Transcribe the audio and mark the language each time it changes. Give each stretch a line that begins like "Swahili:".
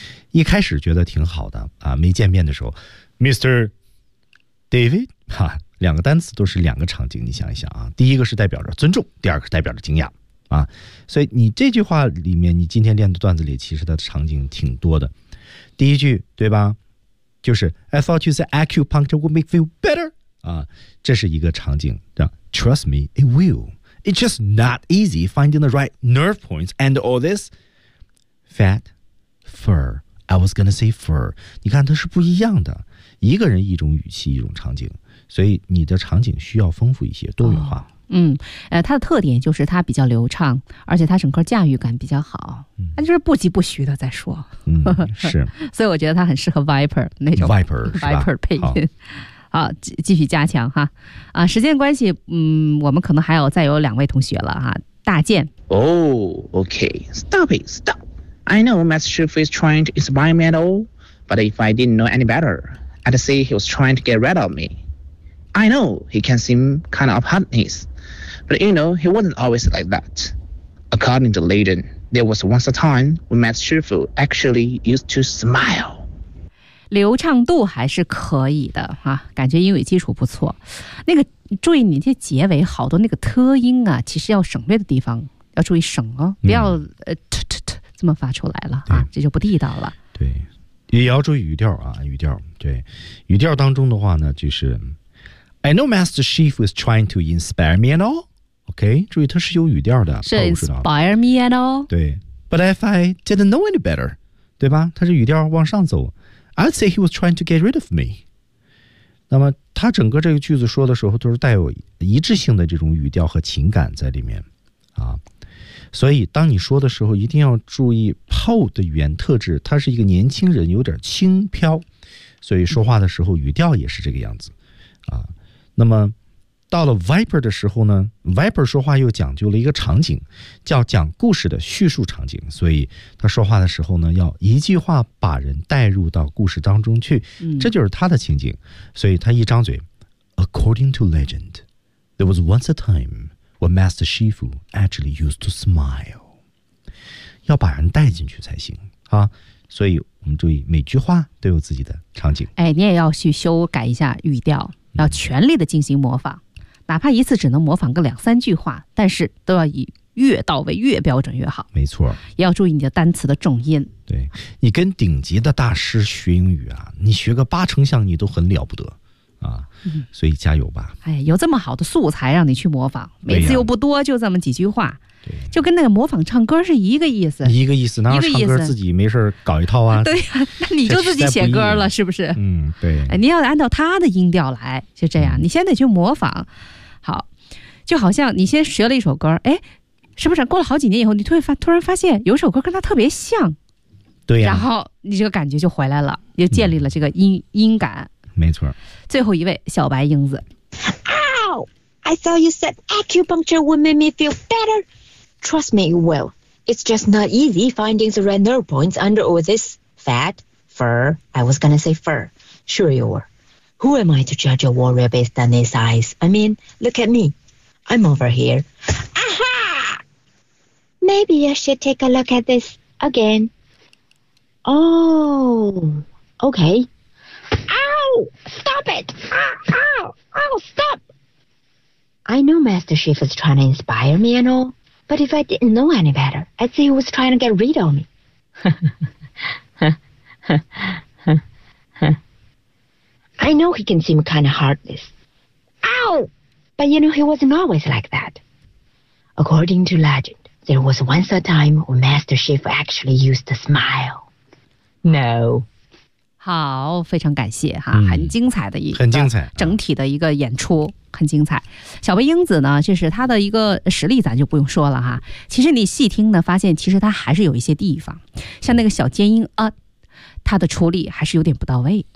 Chinese: 一开始觉得挺好的啊，没见面的时候 ，Mr. David 哈、啊，两个单词都是两个场景，你想一想啊，第一个是代表着尊重，第二个是代表着惊讶啊，所以你这句话里面，你今天练的段子里其实它的场景挺多的，第一句对吧？就是
English: I thought you said acupuncture would make feel better 啊，
Chinese: 这是一个场景。
English: Trust me, it will. It's just not easy finding the right nerve points and all this fat fur. I was gonna say fur.
Chinese: 你看它是不一样的，一个人一种语气，一种场景，所以你的场景需要丰富一些，多元化。它的特点就是它比较流畅，而且它整个驾驭感比较好，那、就是不急不徐的在说。是，所以我觉得它很适合 Viper 那种 Viper 配音。好，继续加强哈。啊，时间关系，我们可能还有再有两位同学了哈。大健。
English: Oh, okay. Stop it, stop. I know Master Shifu is trying to inspire me at all, but if I didn't know any better, I'd say he was trying to get rid of me. I know he can seem kind of hotness. But you know, he wasn't always like that. According to Leiden, there was once a time when Master Shifu actually used to smile.
Chinese: 流畅度还是可以的啊，感觉英语基础不错。那个，注意你这结尾好多那个特音啊，其实要省略的地方要注意省哦，不要这么发出来了啊，这就不地道了。对，也要注意语调啊，语调。对，语调当中的话呢，就是
English: I know Master Shifu is trying to inspire me and all.
Chinese: OK， 注意它是有语调的，是
English: inspire me at all。
Chinese: 对
English: ，but if I didn't know any better，
Chinese: 对吧？它是语调往上走。
English: I'd say he was trying to get rid of me。
Chinese: 那么他整个这个句子说的时候，都是带有一致性的这种语调和情感在里面啊。所以当你说的时候，一定要注意 Paul 的语言特质，他是一个年轻人，有点轻飘，所以说话的时候语调也是这个样子啊。那么。到了 Viper 的时候呢 ，Viper 说话又讲究了一个场景，叫讲故事的叙述场景，所以他说话的时候呢，要一句话把人带入到故事当中去，这就是他的情景。所以他一张嘴
English: ，According to legend, there was once a time when Master Shifu actually used to smile， 要把人带进去才行啊。
Chinese: 所以我们注意每句话都有自己的场景。哎，你也要去修改一下语调，要全力的进行模仿。哪怕一次只能模仿个两三句话，但是都要以越到位越标准越好。没错，也要注意你的单词的重音。对，你跟顶级的大师学英语啊，你学个八成像你都很了不得啊、所以加油吧。哎，有这么好的素材让你去模仿，每次又不多，就这么几句话。对，就跟那个模仿唱歌是一个意思。一个意思，哪有唱歌自己没事搞一套啊？对呀、那你就自己写歌了，是不是？对。你要按照他的音调来，就这样，你先得去模仿。好，就好像你先学了一首歌，哎，是不是过了好几年以后，你突然发现有首歌跟他特别像，对呀、然后你这个感觉就回来了，又建立了这个音感。没错。最后一位小白英子。
English: Ow! I thought you said acupuncture would make me feel better. Trust me, you will. It's just not easy finding the red nerve points under all this fat fur. I was gonna say fur. Sure you were. Who am I to judge a warrior based on his eyes? I mean, look at me. I'm over here. Aha! Maybe I should take a look at this again. Oh, okay. Ow! Stop it! Ow! Ow! Stop! I know Master Shif is trying to inspire me and all, but if I didn't know any better, I'd say he was trying to get rid of me. I know he can seem kind of heartless. Ow! But you know, he wasn't always like that. According to legend, there was once a time when Master Shifu actually used to smile. No.
Chinese: 好，非常感谢哈，很精彩的一个很精彩整体的一个演出。很精彩。小白英子呢，就是他的一个实力咱就不用说了哈。其实你细听呢，发现其实他还是有一些地方，像那个小尖音啊，他的处理还是有点不到位。